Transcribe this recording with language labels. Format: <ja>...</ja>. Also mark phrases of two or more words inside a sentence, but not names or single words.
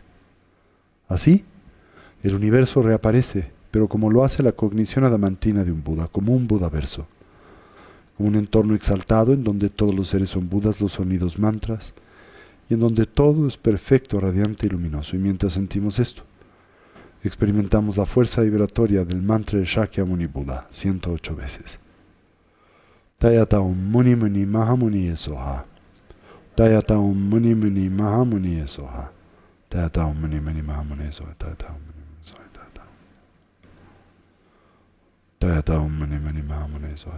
<es>Así, el universo reaparece, pero como lo hace la cognición adamantina de un Buda, como un Budaverso, como un entorno exaltado en donde todos los seres son Budas, los sonidos mantras, y en donde todo es perfecto, radiante y luminoso. Y mientras sentimos esto, experimentamos la fuerza vibratoria del mantra de Shakyamuni Buda 108 veces.</es> <sa>Tayataum Muni Muni Mahamuni Soha. Tayataum Muni Muni Mahamuni Soha. Tayataum Muni Muni Mahamuni Soha. Tayataum Muni Soha. Tayataum Muni Muni Mahamuni Soha.</sa>